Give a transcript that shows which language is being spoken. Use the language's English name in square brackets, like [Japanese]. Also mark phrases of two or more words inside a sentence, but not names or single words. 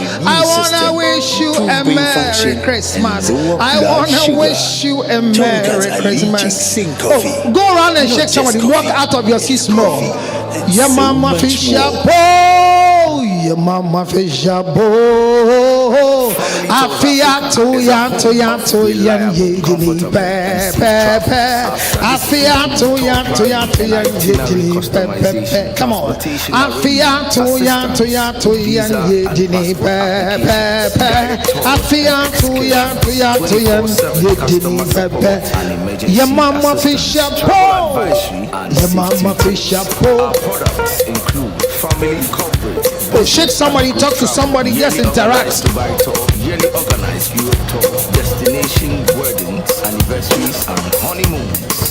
[English] I wanna wish you a Merry Christmas. I wanna wish you a Merry Christmas. Oh, go around and shake somebody. Walk out of your seat small. Your mama fish up. Your mama fish up. [Akan] Afia to yan ye dini pe pe pe. Afia to yan ye dini pe pe pe. [English] Come on. [Akan] Afia to yan ye dini pe pe pe. Afia to yan ye dini pe pe. [English] Your mama fish up. Your mama fish up. Family coverage. Oh, shake somebody, talk to somebody, just interact. Yearly organized Europe tour, destination weddings, anniversaries, and honeymoons.